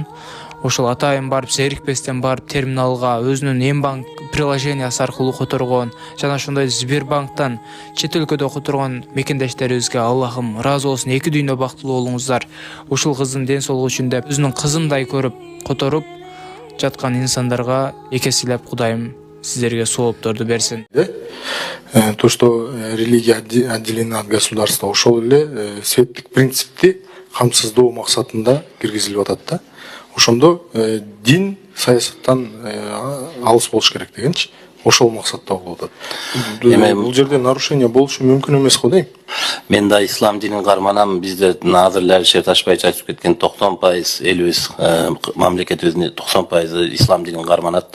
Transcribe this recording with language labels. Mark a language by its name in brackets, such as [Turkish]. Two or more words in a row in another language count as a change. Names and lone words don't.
[Kyrgyz] Ошол атайын барып, зерикпестен барып терминалга өзүнүн эмбанк приложениясы аркылуу которгон жана ошондой Сбербанктан чет өлкөдө которгон мекендештерибизге Аллахым ыраазы болсун, эки дүйнө бактылуу болуңуздар. Ушул кыздын ден соолугу үчүн деп өзүнүн кызындай көрүп которуп жаткан инсандарга экеселеп Кудайым сиздерге соопторду берсин. [Russian] То, что религия отделена от государства, [Kyrgyz] ошол эле светтик принципти камсыздоо максатында киргизилип атат да. Ошондо дин саясаттан алыс болуш керек дегенчи. Ошол максатта болуп атат. Бул жерде нарушение болушу мүмкүн эмес го дейм. Мен да ислам динин карманам. Бизде азыр Алишер Ташбаевич айтып кеткен 90% элибиз мамлекетибиздин 90% ислам динин карманат.